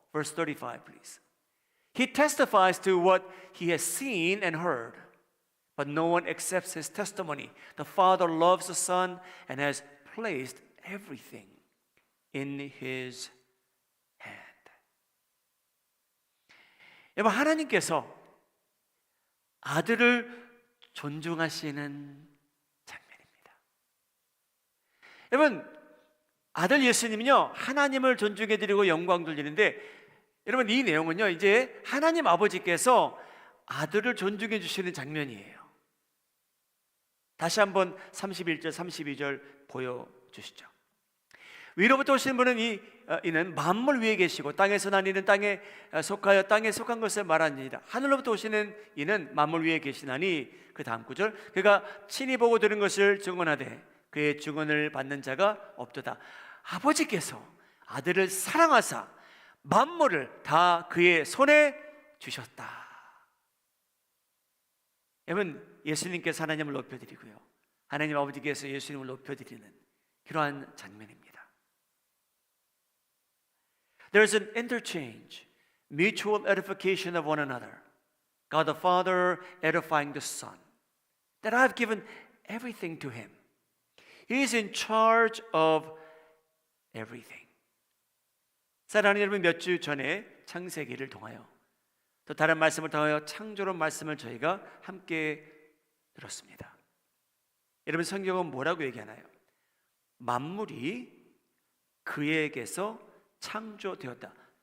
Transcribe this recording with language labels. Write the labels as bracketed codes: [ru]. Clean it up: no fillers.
[en] Verse 35, please. He testifies to what he has seen and heard, but no one accepts his testimony. The Father loves the Son and has placed everything in his hand. [ko] 여러분, 하나님께서 아들을 존중하시는 장면입니다. 여러분, 아들 예수님은요, 하나님을 존중해 드리고 영광 돌리는데, 여러분, 이 내용은요, 이제 하나님 아버지께서 아들을 존중해 주시는 장면이에요. 다시 한번 31절, 32절 보여주시죠. 위로부터 오신 분은 이는 만물 위에 계시고 땅에서 난 이는 땅에 속하여 땅에 속한 것을 말하니이다. 하늘로부터 오시는 이는 만물 위에 계시나니, 그 다음 구절, 그가 친히 보고 들은 것을 증언하되 그의 증언을 받는 자가 없도다. 아버지께서 아들을 사랑하사 만물을 다 그의 손에 주셨다. 여러분, 예수님께서 하나님을 높여드리고요, 하나님 아버지께서 예수님을 높여드리는 그러한 장면입니다. [en] There's an interchange, mutual edification of one another. God the Father edifying the Son. That I've given everything to Him. He is in charge of everything. [ko] 사랑하는 여러분, 몇 주 전에 창세기를 통하여 또 다른 말씀을 통하여 창조론 말씀을 저희가 함께 들었습니다. 여러분, 성경은 뭐라고 얘기하나요? 만물이 그에게서 창조되었다.